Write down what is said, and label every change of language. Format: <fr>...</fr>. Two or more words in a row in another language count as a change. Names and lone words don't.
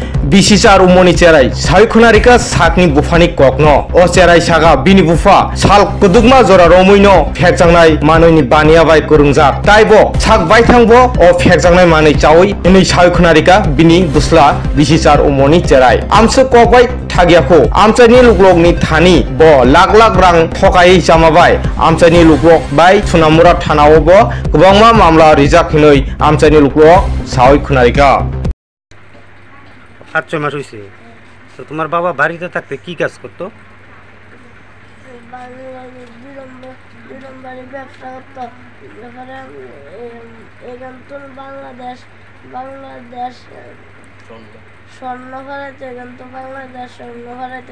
<trp>Bisi Char Umorni Cherai Saikhnarika Sakni Bwphani Kokno O Cherai Saka Bini Bwpha Sal Kudugma Jora Romoino Phekjangnai Manoni Bania Bai Kurungjak Taibo Sak Baithangbo O Phekjangnai Manai Chawi Ini Saikhnarika Bini Bwsla Bisi Char Umorni Cherai Amsu Kokbai Thagiako Amchani Luklokni Thani Bo Lak Lak Rang Thokai Jamabai Amchani Luklok Bai Thunamura Thanaobo Gobangma Mamla Rijak Hinoi Amchani Luklok Saikhnarika</trp> <bn>আচ্ছা মাস হইছে তো তোমার বাবা বাড়িতে থাকতে কি কাজ করতো ব্যবসা করতো এখান তো বাংলাদেশ স্বর্ণ ভরাইতে এখান তো বাংলাদেশ স্বর্ণ ভরাইতে</bn>